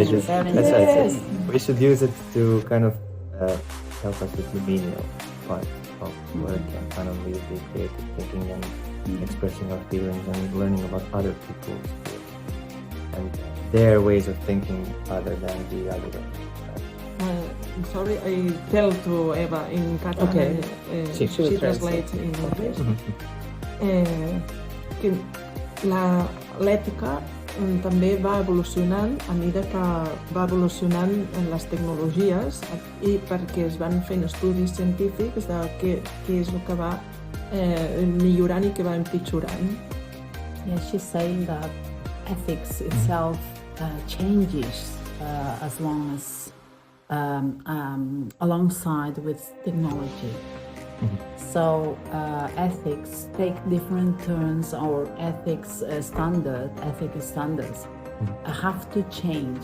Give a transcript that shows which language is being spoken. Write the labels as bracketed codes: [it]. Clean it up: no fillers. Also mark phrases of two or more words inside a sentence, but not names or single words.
[en] That's why I said we should use it to kind of help us with the menial part of work and kind of really be creative thinking and expressing our feelings and learning about other people's feelings and their ways of thinking other than the other way. I'm sorry, I tell to Eva in Catalan. Okay. She translates in English. [ca] Que l'ètica també va evolucionant a mesura que va evolucionant en les tecnologies i perquè es van fent estudis científics de què és el que va millorant i què va empitjorant. [en] Yeah, she's saying that ethics itself changes as long as alongside with technology. So ethics take different turns, or ethics standards have to change.